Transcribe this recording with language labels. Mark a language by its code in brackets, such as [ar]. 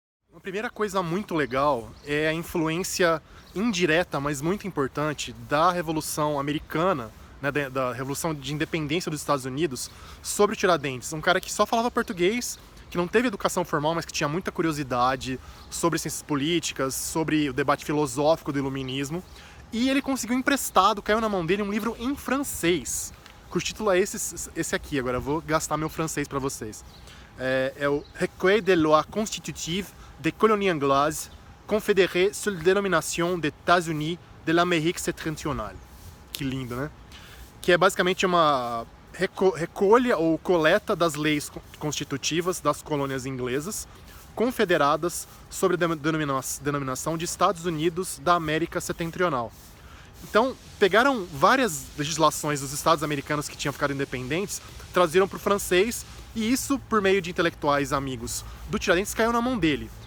[pt] Uma primeira coisa muito legal é a influência indireta, mas muito importante, da Revolução Americana, né, da Revolução de Independência dos Estados Unidos, sobre o Tiradentes. Um cara que só falava português, que não teve educação formal, mas que tinha muita curiosidade sobre ciências políticas, sobre o debate filosófico do iluminismo, e ele conseguiu emprestado, caiu na mão dele um livro em francês, cujo título é esse aqui. Agora eu vou gastar meu francês para vocês. [fr] É o Recueil des lois constitutives des colonies anglaises confédérées sous la dénomination des États-Unis de l'Amérique septentrionale. [pt] Que lindo, né? Que é basicamente uma recolha ou coleta das leis constitutivas das colônias inglesas confederadas sobre a denominação de Estados Unidos da América Setentrional. Então, pegaram várias legislações dos estados americanos que tinham ficado independentes, traduziram para o francês, e isso, por meio de intelectuais amigos do Tiradentes, caiu na mão dele.